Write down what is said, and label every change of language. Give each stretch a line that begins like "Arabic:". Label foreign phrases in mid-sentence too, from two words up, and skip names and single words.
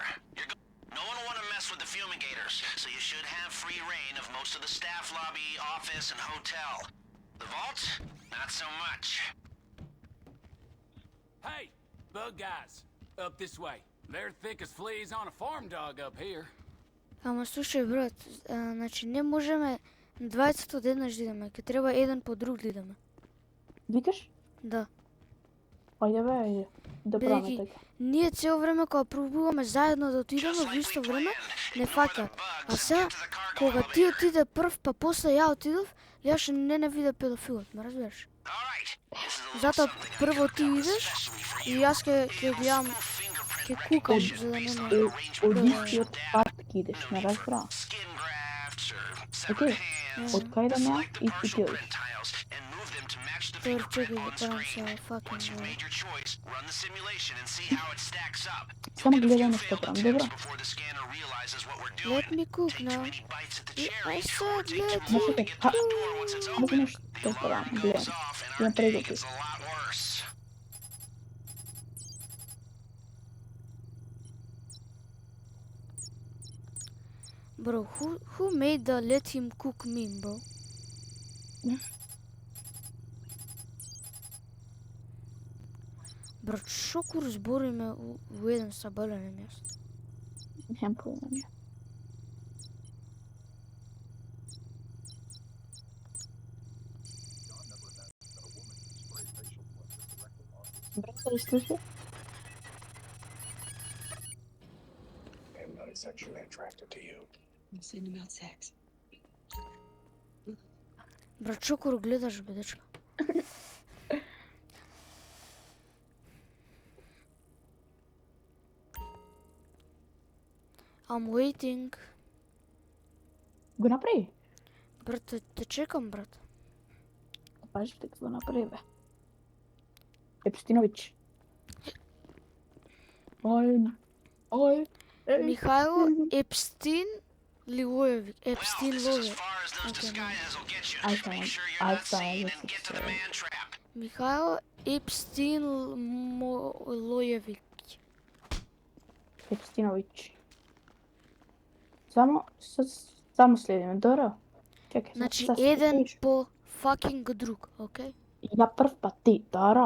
English: No one will want to mess with the fumigators, so you should have free reign of most of the staff lobby, office, and hotel. The vault? Not so much. Hey, bug guys, up this way. They're thick as fleas on a farm dog up here.
Macedonian: Ама слушај брат, значи не можеме двајцата одеднаш да идеме, ќе треба еден по друг да идеме. Викаш? Да. Ајде бе, ајде. Да правиме Бидејќи така. ние цело време кога пробуваме заедно да отидеме
English: Just
Macedonian: во
English: like
Macedonian: исто
English: we
Macedonian: време,
English: planned.
Macedonian: не
English: Ignore the
Macedonian: фаќаат.
English: bugs
Macedonian: А
English: and
Macedonian: сега,
English: get to the cargo
Macedonian: кога ти
English: elevator.
Macedonian: отиде прв, па после ја отидов, јас не виде педофилот, ме разбираш?
English: All right. This is a little
Macedonian: Затоа
English: something I
Macedonian: прво
English: cooked
Macedonian: ти
English: up
Macedonian: идеш
English: especially for
Macedonian: и
English: you.
Macedonian: јас ќе гледам,
English: Fingerprint
Macedonian: ќе кукам
English: recognition
Macedonian: за да не
English: based on
Macedonian: ме...
English: an
Macedonian: Од
English: arrangement of partial
Macedonian: истиот
English: data.
Macedonian: пат ќе идеш,
English: No
Macedonian: ме
English: need for
Macedonian: разбра.
English: skin grafts or severed
Macedonian: Окей.
English: hands.
Macedonian: Од кај да ме
English: Select the
Macedonian: и
English: partial
Macedonian: ти
English: print tiles and move them to match the
Macedonian: Тор
English: fingerprint
Macedonian: чекај да
English: on
Macedonian: правам
English: screen.
Macedonian: се fucking
English: Once you've made your choice, run the simulation and see how it stacks up.
Macedonian: Само
English: You'll get a
Macedonian: гледај
English: few
Macedonian: на што
English: failed
Macedonian: правам,
English: attempts
Macedonian: добро?
English: before the scanner realizes what we're Let doing. me cook Take too now. many bites at the I cherry, said or take let too long to me get to the cook. door once it's
Macedonian: Аз
English: open.
Macedonian: нешто
English: The
Macedonian: правам,
English: alarm
Macedonian: гледам.
English: goes off and
Macedonian: Ја
English: our day
Macedonian: преготвив.
English: gets a lot worse. Bro, who made the let him cook meme, bro?
Macedonian: Брат, шо кур збориме во еден сабален место? Немам појма. Брат, дали слуша?
English: I'm not sexually attracted to you. I'm saying about sex.
Macedonian: Брат, шо кур гледаш, бе, дечко?
English: I'm waiting.
Macedonian: Го направи. Брат, те чекам, брат. Пажи дека го направи, бе. Епстинович. Ој. Михајло Епстин Лилоевик. Епстин
English: Well, this is as
Macedonian: Лове.
English: far as those Okay, disguises will get you. I Make found- sure I you're not found seen this and get to the is, man trap.
Macedonian: Михајло Епстин Лоевик. Епстинович. Само следиме, добро? Чекај, Значи, сега еден следиш. по fucking друг, окей? Ја прв пат ти, добро?